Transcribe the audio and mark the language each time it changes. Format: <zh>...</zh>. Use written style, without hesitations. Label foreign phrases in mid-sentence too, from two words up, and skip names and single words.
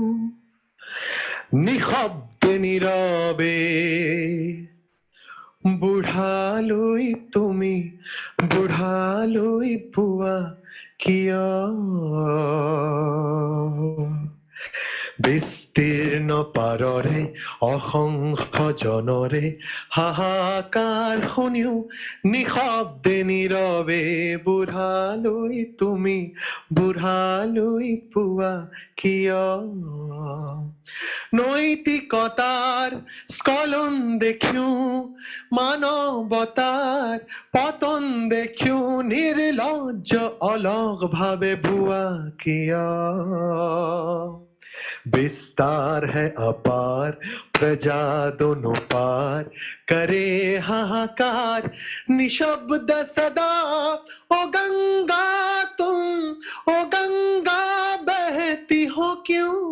<as>নিশব্দে নীরবে বুঢ়ালৈ তুমি বুঢ়ালৈ পোৱা কিয় বিস্তীৰ্ণ পাৰৰে অসংখ্য জনৰে হাহাকাৰ শুনিও নিশব্দে নীৰৱে বুঢ়ালৈ তুমি বুঢ়ালৈ পোৱা কিয় নৈতিকতাৰ স্খলন দেখিও মানৱতাৰ পতন দেখিও নিৰ্লজ্জ অলগ ভাৱে ভুৱা কিয়</as> <hi>विस्तार है अपार प्रजा दोनों पार करे हाहाकार निशब्द सदा ओ गंगा तुम ओ गंगा बहती हो क्यों</hi>